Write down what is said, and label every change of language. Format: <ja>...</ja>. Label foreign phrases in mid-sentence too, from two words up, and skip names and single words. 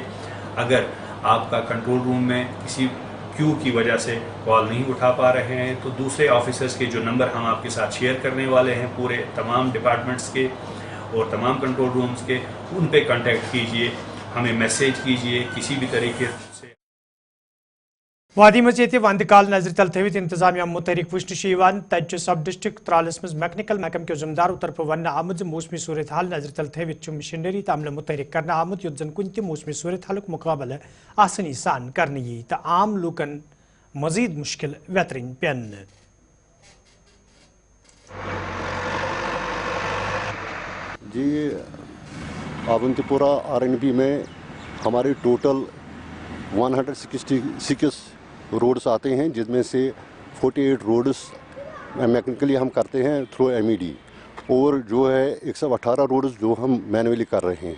<hi>अगर आपका</hi> <en>control room</en> <hi>में किसी क्यू की वजह से कॉल नहीं उठा पा रहे हैं तो दूसरे ऑफिसर्स के जो नंबर हम आपके साथ शेयर करने वाले हैं पूरे तमाम डिपार्टमेंट्स के और तमाम</hi> <en>control rooms</en> <hi>के, उन पे कांटेक्ट कीजिए, हमें मैसेज कीजिए किसी भी तरीके से।</hi> <ks>वादी मज वंद काल नजर तल थवित इंतजामिया मुतहरिक वुचन तक</ks> <en>sub district</en> <ks>त्रालस मज मैकेनिकल महकम के जिम्मेदारों तरफ वन आमद मौसमी सूरत हाल नजर तल थवित मशीनरी तमल मुतहरिक करना आमद युत जन कुन मौसमी सूरत हालुक मुकाबले आसानी सान करने यी तो आम लूकन मजीद मुश्किल वेतरिन पेन।</ks> <hi>जी अवंतीपुरा R&B में हमारे टोटल 166 रोड्स आते हैं जिसमें से 48</hi> <en>roads mechanically</en> <hi>हम करते हैं थ्रू MED और जो है 118 रोड्स जो हम मैनुअली कर रहे हैं।</hi>